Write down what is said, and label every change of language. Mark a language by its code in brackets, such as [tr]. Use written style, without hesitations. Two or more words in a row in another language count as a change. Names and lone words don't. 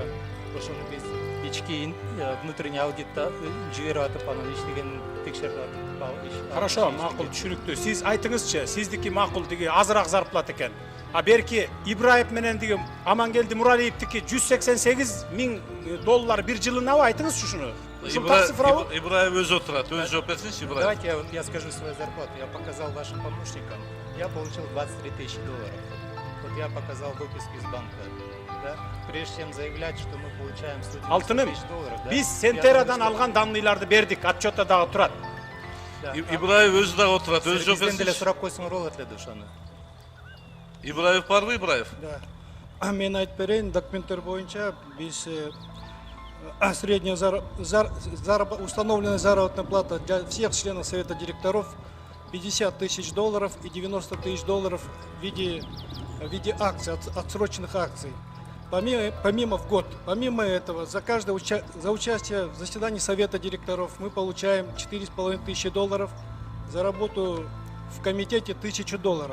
[ky] Ошону биз ички внутренний аудитта жиберип атып, анан иштегенин текшерип атып. Хорошо, макул, түшүнүктүү. Сиз айтыңызчы, сиздики макул диги азыраак зарплата экен. А берки Ибраев менен диги Амангелди Муралиевдики 188 миң доллар бир жылынабы, айтыңызчы ушуну. Ибраев өзү отурат, өзү жооп берсинчи Ибраев. [ru] Давайте я скажу свою зарплату. Я показал вашим помощникам, я получил 23 тысячи долларов. Вот я показал выписки из банка. Да? Прежде чем заявлять, что мы получаем 190 тысяч долларов, да? [ky] Биз Сентерадан алган данныйларды бердик, отчетта дагы турат. Ибраев өзү дагы отурат, өзү жооп Бизден деле берсинчи. сурап койсоңор болот эле ошону. Ибраев барбы, Ибраев? [ru] Да. [ky] Мен айтып берейин, документтер боюнча биз [ru] средняя установленная заработная плата для всех членов Совета директоров 50 тысяч долларов и 90 тысяч долларов в виде акций, отсроченных акций. Помимо в год, помимо этого, за участие в заседании Совета директоров мы получаем 4,5 тысячи долларов, за работу в комитете 1000 долларов.